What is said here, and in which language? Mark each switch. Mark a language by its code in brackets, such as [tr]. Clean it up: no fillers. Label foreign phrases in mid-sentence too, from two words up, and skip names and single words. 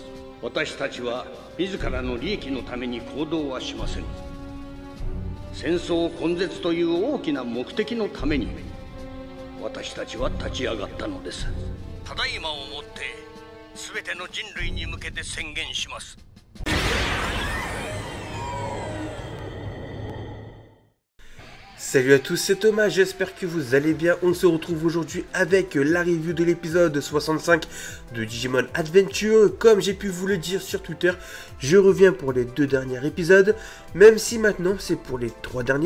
[ja] 私たちは自らの利益のために行動はしません。戦争根絶という大きな目的のために私たちは立ち上がったのです。ただいまをもって全ての人類に向けて宣言します。 [fr] Salut à tous, c'est Thomas, j'espère que vous allez bien. On se retrouve aujourd'hui avec la review de l'épisode 65 de Digimon Adventure. Comme j'ai pu vous le dire sur Twitter, je reviens pour les 2 derniers épisodes, même si maintenant c'est pour les 3 derniers.